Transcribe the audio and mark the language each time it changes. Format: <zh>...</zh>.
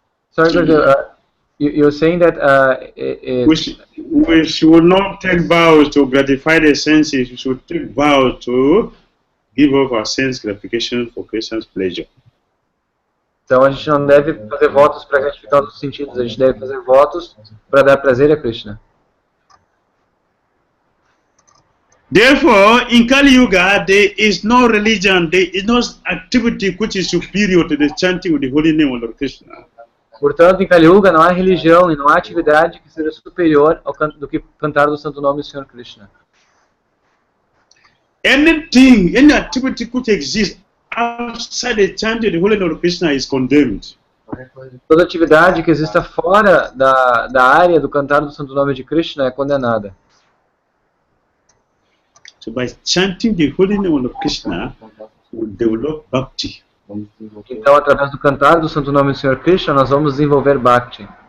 <en>Sorry, you're saying that we should not take vows to gratify the senses. We should take vows to give up our sense gratification for Krishna's pleasure.</en> <pt>Então a gente não deve fazer votos para gratificar os sentidos, a gente deve fazer votos para dar prazer a Krishna.</pt> <en>Therefore, in Kali Yuga, there is no religion, there is no activity which is superior to the chanting of the holy name of Lord Krishna.</en> <pt>Portanto, em Kali Yuga não há religião e não há atividade que seja superior ao do que cantar do santo nome do Senhor Krishna.</pt> <en>Anything, any activity which exists outside the chanting of the holy name of Lord Krishna is condemned.</en> <pt>Toda atividade que exista fora da área do cantar do santo nome de Krishna é condenada.</pt> <en>So by chanting the holy name of Krishna, we develop bhakti.</en> <pt>Então, através do cantar do santo nome do Senhor Krishna, nós vamos desenvolver bhakti.</pt>